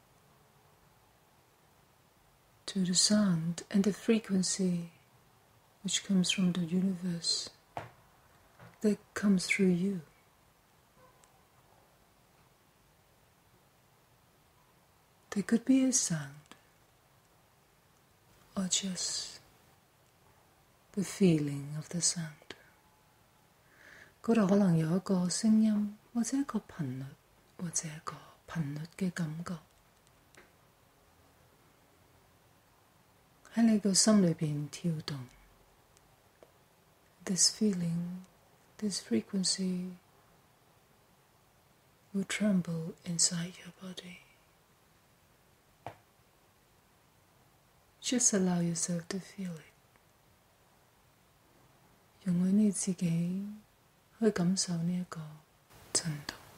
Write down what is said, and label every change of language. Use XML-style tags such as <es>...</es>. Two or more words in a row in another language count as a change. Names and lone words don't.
<en>to the sound and the frequency which comes from the universe that comes through you. There could be a sound or just the feeling of the sound.</en> <yue>嗰度可能有一個聲音，或者一個頻率，或者一個頻率嘅感覺，喺你個心裏邊跳動。</yue> <en>This feeling, this frequency will tremble inside your body. Just allow yourself to feel it.</en> <yue>容許你自己去感受呢一個震動。</yue>